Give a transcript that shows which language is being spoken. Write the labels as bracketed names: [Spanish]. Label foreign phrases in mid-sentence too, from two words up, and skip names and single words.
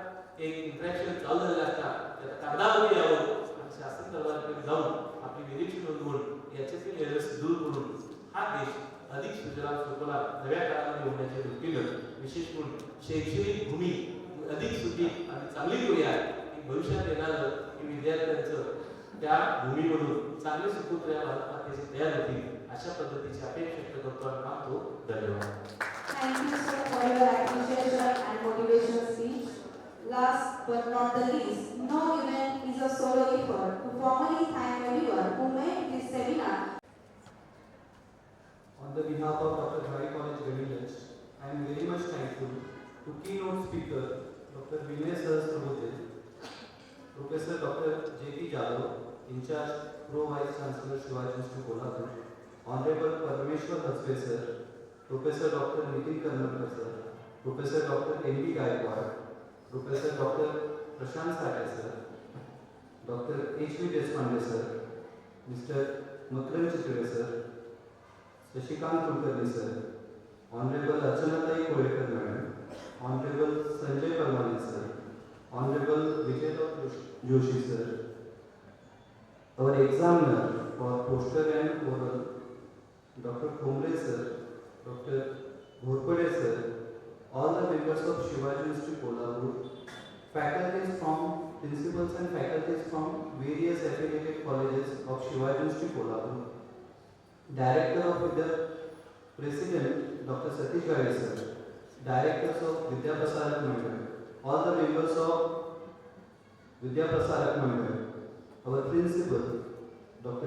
[Marathi] एक इंटरॅक्शन चालू झालेलं असतात त्या कागदामध्ये यावं आणि शासन दरबाराकडे जाऊन आपली निरीक्षण नोंदवून याच्यातील एरर्स दूर करून हा देश अधिक सुजलाम सुफलाम नव्या काळामध्ये होण्याच्या दृष्टीनं विशेष करून शैक्षणिक भूमी अधिक सुपीक आणि चांगली करूया की भविष्यात येणारं की विद्यार्थ्यांचं त्या भूमीमधून चांगले सुपुत्र या भारत मातेचे तयार होतील अशा पद्धतीची अपेक्षा व्यक्त करतो आणि मागतो. धन्यवाद. [English] Thank you sir for your appreciation and motivational speech. Last but not the least, no event is a solo effort. To formally thank everyone who made this seminar. On the behalf of Dr. Ghari College, Gandhinagar, I am very much thankful to keynote speaker Dr. Vinay Sahasrabudhe, Professor Dr. J.P. Jadhav, in charge Pro Vice Chancellor Shivaji Institute, Kolhapur, Honorable Parameshwar Hasbe sir, Professor Dr. Nitin Karnakar sir, Professor Dr. N.B. Gaikwad, Professor Dr. Prashant Sate sir, Dr. H.V. Deshpande sir, Mr. Makarand Chitale sir, Shashikant Kulkarni sir, Honorable Archanatai Kolekar madam, Honorable Sanjay Parmane sir, Honorable Vijayta Joshi sir, our examiner for poster and oral, Dr. Khomre sir, Dr. Ghorpade sir, all the members of Shivaji Institute, Kolhapur, faculties from principals and faculties from various affiliated colleges of Shivaji Institute, Kolhapur, Director of the President Dr. Satish Gade sir, Directors of Vidya Prasarak Mandal, all the members of Vidya Prasarak Mandal, our Principal Dr.